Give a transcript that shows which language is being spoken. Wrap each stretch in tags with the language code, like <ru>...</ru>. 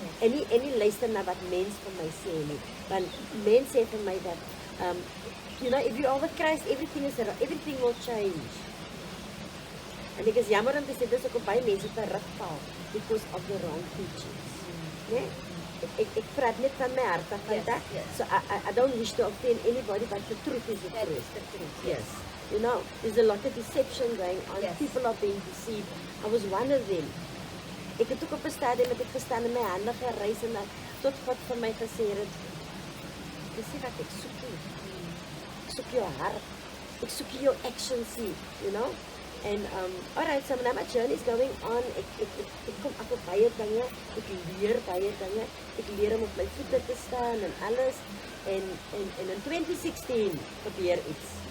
<af>En nie luister na wat mens vir my sê nie. Want mens sê vir my dat,</af> <en>you know, if you are with Christ, everything will change.</en> <af>En ek is jammer om te sê, dis ook op baie mense terugval</af> <en>because of the wrong teachings.</en> <af>Nee? Ek praat net van my hart af vandag.</af> <en>Yes. So I don't wish to offend anybody, but the truth is the That truth. is the truth. Yes. You know, there's a lot of deception going on. Yes. People are being deceived. I was one of them.</en> <af>Ek het ook op 'n stadium met ek gestaan en my hande gereis en tot God vir my gesê het, dis nie wat ek soek nie. Ek soek jou hart. Ek soek jou actions nie,</af> <en>you know? And alright, so now my journey is going on.</en> <af>Ek kom af op baie dinge. Ek leer baie dinge. Ek leer om op my voete te staan en alles. En in 2016 gebeur iets.</af>